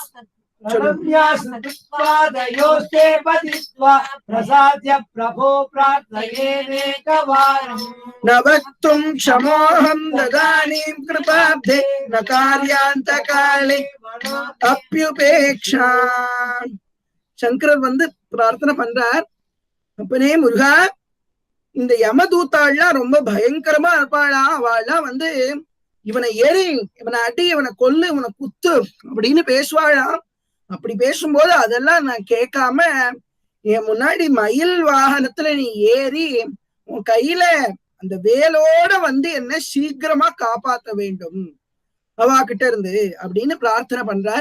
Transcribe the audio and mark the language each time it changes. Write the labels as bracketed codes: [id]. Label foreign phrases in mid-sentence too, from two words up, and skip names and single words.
[sa] पादयोस्ते पतित्वा, प्रसाद्य प्रभो प्रार्थयेनेकवारम्, न वक्तुं क्षमोऽहं तदानीं कृपाब्धे, न कार्यान्तकाले अप्युपेक्षा. [ta] சங்கரர் பிரார்த்தனை பண்றார், அப்பனே முருகா, இந்த யமதூத்தாள்லாம் ரொம்ப பயங்கரமா இருப்பாளா, அவள்லாம் இவனை ஏறி இவனை அடி இவனை கொல்லு இவனை குத்து அப்படின்னு பேசுவாளாம். அப்படி பேசும்போது அதெல்லாம் நான் கேட்காம என் முன்னாடி மயில் வாகனத்துல நீ ஏறி உன் கையில அந்த வேலோட வந்து என்ன சீக்கிரமா காப்பாத்த வேண்டும் அவா கிட்ட இருந்து அப்படின்னு பிரார்த்தனை பண்றார்.